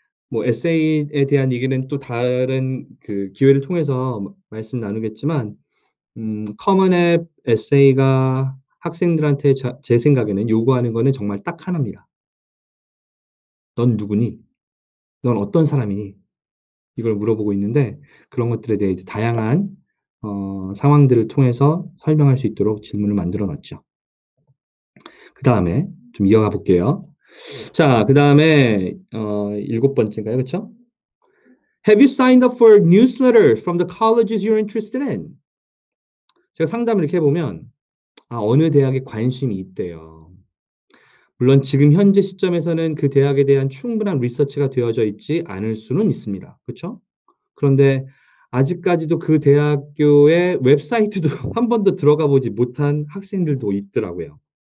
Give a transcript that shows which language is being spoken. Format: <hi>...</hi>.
<ko>뭐 에세이에 대한 얘기는 또 다른 그 기회를 통해서 말씀 나누겠지만 커먼 앱 에세이가 학생들한테 제 생각에는 요구하는 거는 정말 딱 하나입니다. "넌 누구니? 넌 어떤 사람이니?" 이걸 물어보고 있는데 그런 것들에 대해 이제 다양한 상황들을 통해서 설명할 수 있도록 질문을 만들어 놨죠. 그다음에 좀 이어가 볼게요. 자, 그다음에 7번째인가요? 그쵸?</ko> <en>Have you signed up for newsletters from the colleges you're interested in?</en> <ko>제가 상담을 이렇게 해보면 어느 대학에 관심이 있대요. 물론 지금 현재 시점에서는 그 대학에 대한 충분한 리서치가 되어져 있지 않을 수는 있습니다. 그렇죠? 그런데 아직까지도 그 대학교의 웹사이트도 한 번도 들어가 보지 못한 학생들도 있더라고요.</ko>